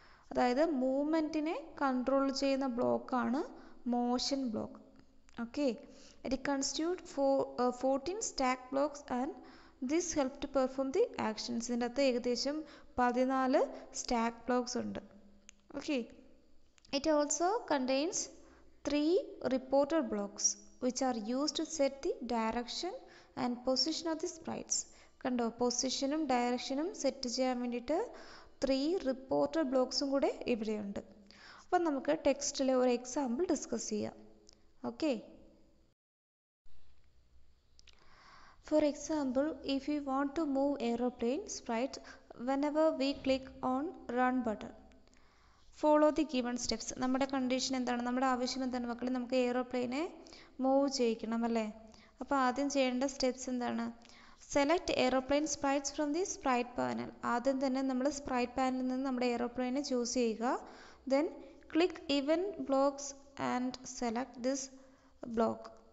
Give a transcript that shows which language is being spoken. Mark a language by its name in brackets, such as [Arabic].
[Malayalam] അതായത് മൂവ്മെൻറ്റിനെ കൺട്രോൾ ചെയ്യുന്ന ബ്ലോക്കാണ് motion block. [English] Okay, it constitute 14 stack blocks and this help to perform the actions. [Malayalam] ഇതിൻ്റെ അകത്ത് ഏകദേശം 14 സ്റ്റാക്ക് ബ്ലോക്സ് ഉണ്ട്. [English] Okay, it also contains 3 reporter blocks which are used to set the direction and position of the sprites. [Malayalam] കണ്ടോ, പൊസിഷനും ഡയറക്ഷനും set ചെയ്യാൻ വേണ്ടിയിട്ട് 3 reporter ബ്ലോക്സും കൂടെ ഇവിടെയുണ്ട്. അപ്പം നമുക്ക് ടെക്സ്റ്റിലെ ഒരു എക്സാമ്പിൾ ഡിസ്കസ് ചെയ്യാം. [English] Okay, for example, if we want to move aeroplane sprite whenever we click on run button, follow the given steps. [Malayalam] നമ്മുടെ കണ്ടീഷൻ എന്താണ്, നമ്മുടെ ആവശ്യം എന്താണ് മക്കളെ, നമുക്ക് എയ്റോപ്ലെയിനെ മൂവ് ചെയ്യിക്കണം അല്ലേ. അപ്പോൾ ആദ്യം ചെയ്യേണ്ട സ്റ്റെപ്സ് എന്താണ്, [English] Select aeroplane sprites from the sprite panel. [Malayalam] ആദ്യം തന്നെ നമ്മൾ സ്പ്രൈറ്റ് പാനലിൽ നിന്ന് നമ്മുടെ എയ്റോപ്ലെയിനെ ചൂസ് ചെയ്യുക. [English] Then click event blocks and select this block.